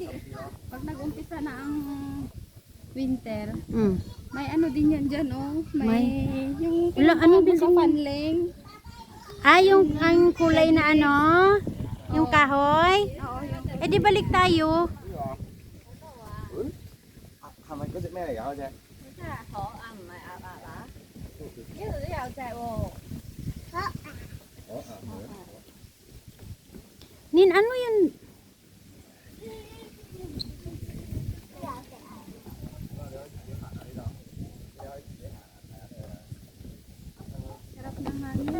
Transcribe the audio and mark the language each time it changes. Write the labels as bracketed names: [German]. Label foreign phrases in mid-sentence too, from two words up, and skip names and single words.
[Filipino] Pag nag-umpisa na ang winter, Mm. may ano din yan dyan, oh. May yung Wala, anong tinatawag building sa yan? panling. Ah, yung ang kulay na ano? Yung kahoy? Oo, yung Eh di balik tayo. [Cantonese] 係咪嗰只咩嚟㗎？嗰只 [Filipino] Nin, ano yun? sarap ng hangin.